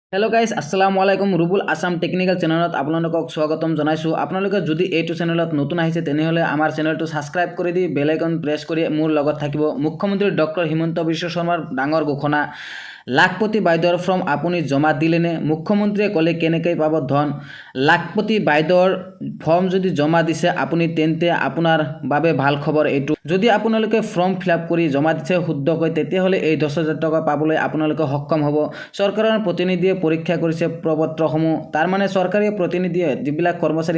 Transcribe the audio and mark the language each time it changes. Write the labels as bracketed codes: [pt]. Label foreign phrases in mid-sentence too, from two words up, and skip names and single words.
[en] Hello guys [ar] السلام عليكم [as] ৰুবুল আসাম টেকনিকেল চেনেলত আপোনালোকক স্বাগতম জনাইছো আপোনালোকে যদি এইটো চ্যানেলত নতুন আহিছে তেনেহলে আমাৰ চ্যানেলটো সাবস্ক্রাইব কৰি [en] the bell icon press [as] কৰি মোৰ লগত থাকিব মুখ্যমন্ত্ৰী ডক্টৰ হিমন্ত বিশ্ব শৰ্মাৰ ডাঙৰ ঘোষণা লাখপতি বাইদেউৰ ফৰ্ম আপুনি জমা দিলেনে মুখ্যমন্ত্ৰীয়ে ক'লে কেনেকৈ পাব ধন লাখপতি বাইদেউৰ ফৰ্ম যদি জমা দিছে আপুনি তেন্তে আপোনাৰ বাবে ভাল খবৰ এইটো যদি আপোনালোকে ফৰ্ম ফিলআপ কৰি জমা দিছে শুদ্ধকৈ তেতিয়াহলে এই 10000 টকা পাবলৈ আপোনালোকে সক্ষম হ'ব চৰকাৰৰ প্ৰতিনিধিয়ে পৰীক্ষা কৰিছে প্ৰপত্ৰসমূহ তাৰ মানে চৰকাৰী প্ৰতিনিধিয়ে যিবিলাক কৰ্মচাৰী